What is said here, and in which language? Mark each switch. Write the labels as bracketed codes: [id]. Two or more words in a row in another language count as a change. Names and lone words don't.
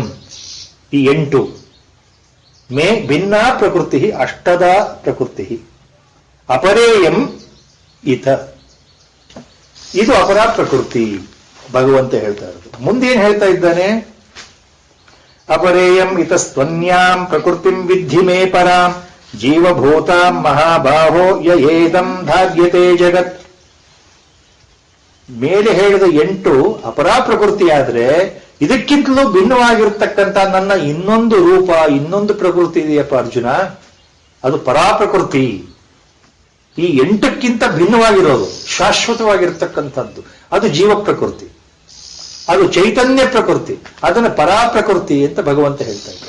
[sa] ಈ 8 ಮೇ ಭಿನ್ನಾ ಪ್ರಕೃತಿ, ಅಷ್ಟದಾ ಪ್ರಕೃತಿ, ಅಪರೇಯಂ ಇತ. [kn] ಇದು ಅಪರ ಪ್ರಕೃತಿ ಭಗವಂತ ಹೇಳ್ತಾ ಇರೋದು. ಮುಂದೇನ್ ಹೇಳ್ತಾ ಇದ್ದಾನೆ, [sa] ಅಪರೇಯಂ ಇತಸ್ತ್ವನ್ಯಾಂ ಪ್ರಕೃತಿಂ ವಿದ್ಧಿ ಮೇ ಪರಾಂ ಜೀವಭೂತಾಂ ಮಹಾಬಾಹೋ ಯಯೇದಂ ಧಾರ್ಯತೆ ಜಗತ್. [kn] ಮೇಲೆ ಹೇಳಿದ 8 ಅಪರಾ ಪ್ರಕೃತಿಯಾದ್ರೆ ಇದಕ್ಕಿಂತಲೂ ಭಿನ್ನವಾಗಿರ್ತಕ್ಕಂಥ ನನ್ನ ಇನ್ನೊಂದು ರೂಪ, ಇನ್ನೊಂದು ಪ್ರಕೃತಿ ಇದೆಯಪ್ಪ ಅರ್ಜುನ, ಅದು ಪರಾಪ್ರಕೃತಿ. ಈ 8ಕ್ಕಿಂತ ಭಿನ್ನವಾಗಿರೋದು, ಶಾಶ್ವತವಾಗಿರ್ತಕ್ಕಂಥದ್ದು, ಅದು ಜೀವ ಪ್ರಕೃತಿ, ಅದು ಚೈತನ್ಯ ಪ್ರಕೃತಿ, ಅದನ್ನ ಪರಾಪ್ರಕೃತಿ ಅಂತ ಭಗವಂತ ಹೇಳ್ತಾ ಇದ್ದಾರೆ.